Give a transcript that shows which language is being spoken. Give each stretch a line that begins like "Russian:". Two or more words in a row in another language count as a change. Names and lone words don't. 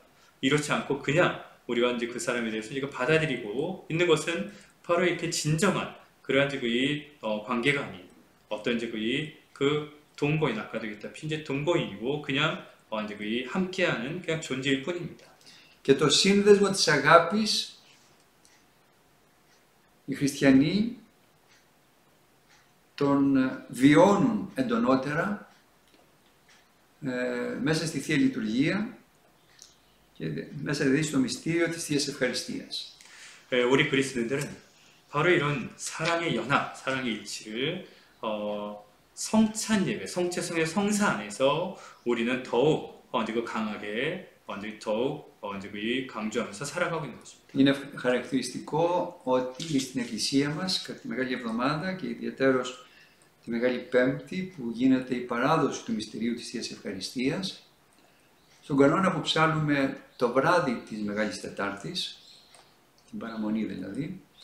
Korean: 이렇지 않고 그냥 우리가 이제 그 사람에 대해서 이거 받아들이고 있는 것은 바로 이렇게 진정한 그러한 이제 관계가 아닌 어떤 이제 그 동거인, 아까도 얘기했다시피 이제 동거인이고 그냥 이제 함께하는 그냥 존재일 뿐입니다.
Greek: Και το σύνδεσμο της αγάπης, οι χριστιανοί τον βιώνουν εντονότερα μέσα στη Θεία Λειτουργία και μέσα δηλαδή στο μυστήριο της Θείας Ευχαριστίας.
Korean: 우리 그리스도인들은 바로 이런 사랑의 연합, 사랑의 일치를 성찬 예배, 성체성의 성사 안에서 우리는 더욱 강하게 더욱 강조하면서 살아가고 있는 것입니다.
Greek: Είναι χαρακτηριστικό ότι στην Εκκλησία μας, κατά τη Μεγάλη Εβδομάδα και ιδιαίτερως τη Μεγάλη Πέμπτη, που γίνεται η παράδοση του μυστηρίου της Θείας Ευχαριστίας, στον κανόνα που ψάλλουμε το βράδυ της Μεγάλης Τετάρτης, την παραμονή δηλαδή,